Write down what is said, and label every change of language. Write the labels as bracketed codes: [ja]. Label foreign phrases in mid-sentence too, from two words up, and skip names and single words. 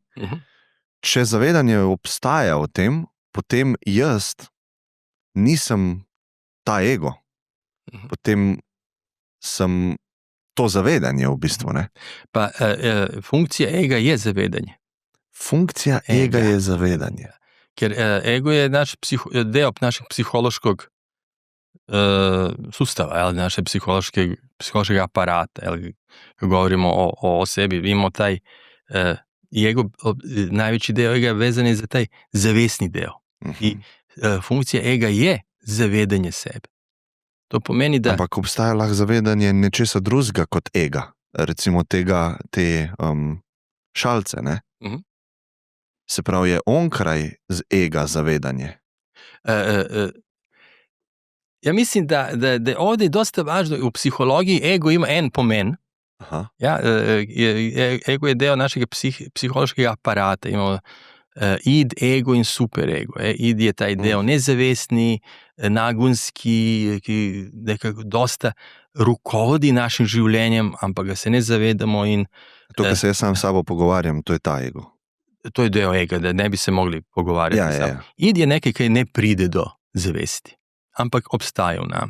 [sl] Če zavedanje obstaja o tem, potem jaz nisem ta ego. Potem sem to zavedanje v bistvu, ne? Pa funkcija ega je zavedanje. Funkcija ega je zavedanje. [hr] Ker ego je deo našeg psihološkog sustava, naše psihološkog aparata, kad govorimo o sebi, imamo taj ego, najveći deo ega vezan je za taj zavesni deo. [sl] I funkcija ega je zavedanje sebe. To pomeni da... Ampak obstaja lahko zavedanje nečesa drugega kot ega, recimo te šalce, ne? Se pravi, je onkraj z ega zavedanje. [hr] Ja mislim da ovdje je dosta važno, u psihologiji ego ima en pomen. Ja, ego je deo našeg psihološkog aparata. [sl] Imamo id, ego in superego. Id je taj deo nezavestni, nagonski, ki nekako dosta rukovodi našim življenjem, ampak ga se ne zavedamo. To, kad se jaz sam s sabo pogovarjam, to je ta ego. To je deo ega, da ne bi se mogli pogovarjati. Ja. Id je nekaj, kaj ne pride do zavesti, ampak obstaja u nama.